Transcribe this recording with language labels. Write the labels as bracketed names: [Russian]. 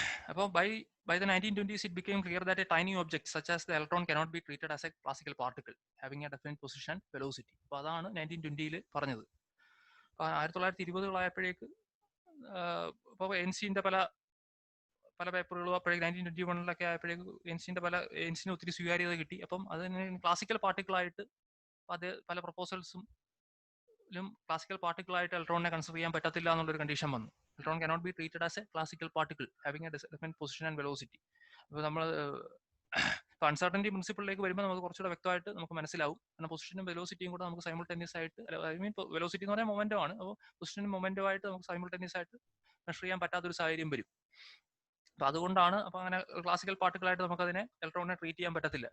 [English] അപ്പോൾ by the 1920s it became clear that a tiny object such as the electron cannot be treated as a classical particle having a definite position and velocity. [Malayalam] അപ്പോൾ അതാണ് 1920-ൽ പറഞ്ഞത്. 1920-കളായപ്പോഴേക്ക് ഇപ്പോൾ എൻസിന്റെ പല പേപ്പറുകളും അപ്പോഴേക്ക് 1921-ലൊക്കെ ആയപ്പോഴേക്ക് എൻസിന് ഒത്തിരി സ്വീകാര്യത കിട്ടി. അപ്പം അതിന് ക്ലാസിക്കൽ പാർട്ടിക്കിളായിട്ട് അത് പല പ്രപ്പോസൽസും ക്ലാസിക്കൽ പാർട്ടിക്കിളായിട്ട് ഇലക്ട്രോണിനെ കൺസിഡർ ചെയ്യാൻ പറ്റത്തില്ല എന്നുള്ളൊരു കണ്ടീഷൻ വന്നു. [English] Electron cannot be treated as a classical particle having a different position and velocity. [Malayalam] അപ്പോൾ നമ്മൾ അൺസർട്ടനിറ്റി പ്രിൻസിപ്പിളിലേക്ക് വരുമ്പോൾ നമുക്ക് കുറച്ചുകൂടെ വ്യക്തമായിട്ട് നമുക്ക് മനസ്സിലാവും. കാരണം പൊസിഷനും വെലോസിറ്റിയും കൂടെ നമുക്ക് സൈമിൾട്ടേനിയസ് ആയിട്ട്, ഐ മീൻ വെലോസിറ്റി എന്ന് പറഞ്ഞാൽ മൊമെന്റോ ആണ്. അപ്പോൾ പൊസിഷനും മൊമെന്റോ ആയിട്ട് നമുക്ക് സൈമിൾട്ടേനിയസ് ആയിട്ട് മെഷർ ചെയ്യാൻ പറ്റാത്തൊരു സാഹചര്യം വരും. അപ്പൊ അതുകൊണ്ടാണ് അപ്പൊ അങ്ങനെ ക്ലാസിക്കൽ പാർട്ടിക്കിളായിട്ട് നമുക്ക് അതിനെ ഇലക്ട്രോണിനെ ട്രീറ്റ് ചെയ്യാൻ പറ്റത്തില്ല.